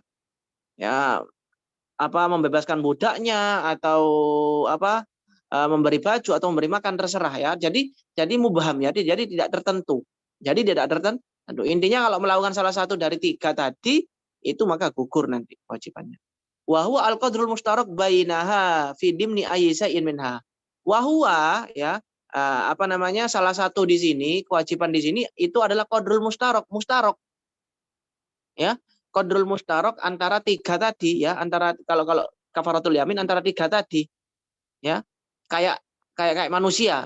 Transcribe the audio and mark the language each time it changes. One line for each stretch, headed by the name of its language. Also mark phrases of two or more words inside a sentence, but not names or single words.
Indonesian: Ya, apa membebaskan budaknya atau apa memberi baju atau memberi makan terserah ya. Jadi mubham ya. Jadi tidak tertentu. Jadi tidak tertentu. Intinya kalau melakukan salah satu dari 3 tadi itu maka gugur nanti kewajibannya.
Arabic: وهو القدر المشترك بينها في ضمن أي منها. وهو
Indonesian: ya apa namanya salah satu di sini kewajiban di sini itu adalah
Arabic: القدر المشترك
Indonesian: ya.
Arabic: القدر المشترك
Indonesian: antara 3 tadi ya, antara kalau
Arabic: كفارة اليمين
Indonesian: antara 3 tadi ya. Kayak manusia.